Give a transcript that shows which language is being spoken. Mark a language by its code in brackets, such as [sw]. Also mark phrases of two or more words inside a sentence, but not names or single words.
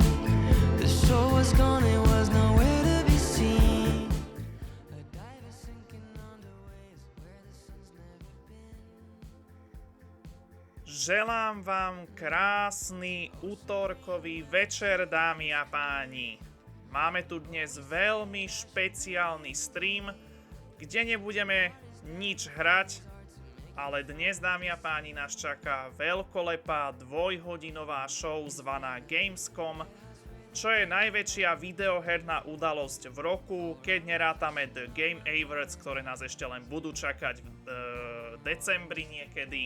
[en] The shore was gone, it was nowhere to be seen. A diver sinking under waves where the sun's never been. [sk] Želám vám krásny utorkový večer, dámy a páni. Máme tu dnes veľmi špeciálny stream, kde nebudeme nič hrať, ale dnes, dámy a páni, nás čaká veľkolepá dvojhodinová show zvaná GAMESCOM, čo je najväčšia videoherná udalosť v roku, keď nerátame The Game Awards, ktoré nás ešte len budú čakať v decembri niekedy.